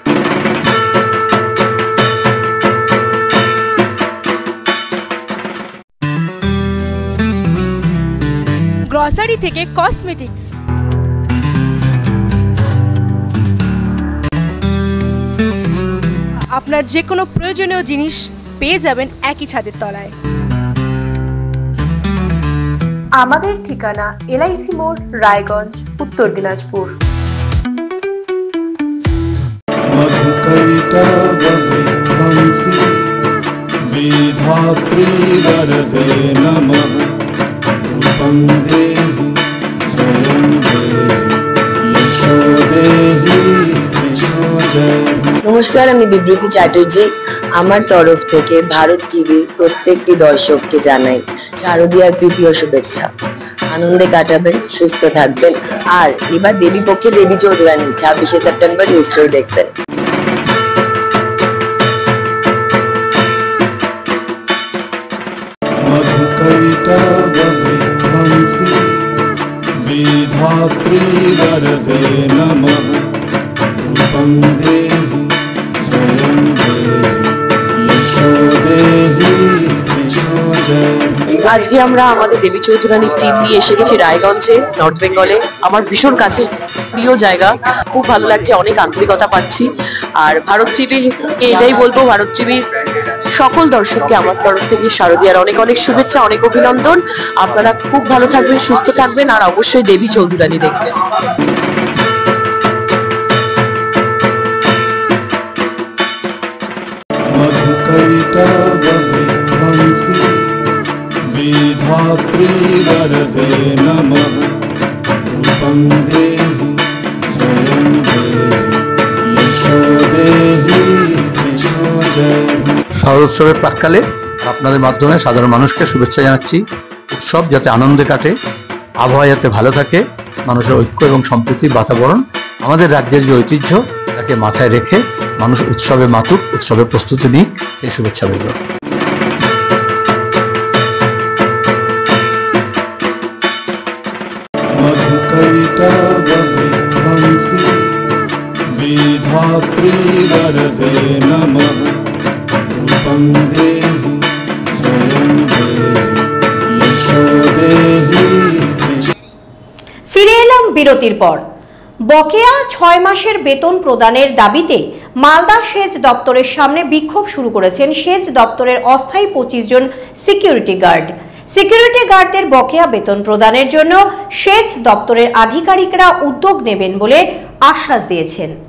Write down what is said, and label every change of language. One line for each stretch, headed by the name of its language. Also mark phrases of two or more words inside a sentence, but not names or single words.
Bangla: গ্রসারি থেকে কসমেটিক্স, আপনার যে কোনো প্রয়োজনীয় জিনিস পেয়ে যাবেন একই ছাদের তলায়। আমাদের ঠিকানা LIC মোড়, রায়গঞ্জ, উত্তর দিনাজপুর।
Sanskrit: मधुकैटवविध्वंसी विधात्री वरदे नमः रूपं देहि जयं देहि यशो देहि यशो देहि।
Bangla: নমস্কার, আমি বিবৃতি চ্যাটার্জি। আমার তরফ থেকে ভারত টিভির প্রত্যেকটি দর্শককে জানাই শারদীয়ার প্রীতি ও শুভেচ্ছা। আনন্দে কাটাবেন, সুস্থ থাকবেন। আর এবার দেবী পক্ষে দেবী চৌধুরানী 26শে সেপ্টেম্বর নিশ্চয়ই দেখবেন।
Sanskrit: मधुकैटवविध्वंसी विधात्री वरदे नमः रूपं देहि जयं देहि यशो देहि यशो देहि।
Bangla: আজকে আমরা আমাদের দেবী চৌধুরানীর টিম নিয়ে এসে গেছি রায়গঞ্জে, নর্থ বেঙ্গলে। আমার ভীষণ কাছের প্রিয় জায়গা, খুব ভালো লাগছে, অনেক আন্তরিকতা পাচ্ছি। আর ভারত টিভিকে এটাই বলবো, ভারত টিভির সকল দর্শককে আমার তরফ থেকে শারদীয়ার অনেক অনেক শুভেচ্ছা, অনেক অভিনন্দন। আপনারা খুব ভালো থাকবেন, সুস্থ থাকবেন, আর অবশ্যই দেবী চৌধুরানী দেখবেন।
Sanskrit: मधुकैटवविध्वंसी विधात्री वरदे नमः रूपं देहि जयं देहि यशो देहि
Bangla: শারদোৎসবের প্রাক্কালে আপনাদের মাধ্যমে সাধারণ মানুষকে শুভেচ্ছা জানাচ্ছি। উৎসব যাতে আনন্দে কাটে, আবহাওয়া যাতে ভালো থাকে, মানুষের ঐক্য এবং সম্প্রীতির বাতাবরণ, আমাদের রাজ্যের যে ঐতিহ্য তাকে মাথায় রেখে মানুষ উৎসবে মাতুক, উৎসবের প্রস্তুতি নিক, এই শুভেচ্ছা রইল।
Sanskrit: मधुकैटवविध्वंसी विधात्री वरदे नमः रूपं देहि जयं देहि यशो देहि।
Bangla: ফিরে এলাম বিরতির পর। বকেয়া 6 মাসের বেতন প্রদানের দাবিতে মালদা সেচ দপ্তরের সামনে বিক্ষোভ শুরু করেছেন সেচ দপ্তরের অস্থায়ী 25 জন সিকিউরিটি গার্ড। সিকিউরিটি গার্ডদের বকেয়া বেতন প্রদানের জন্য সেচ দপ্তরের আধিকারিকরা উদ্যোগ নেবেন বলে আশ্বাস দিয়েছেন।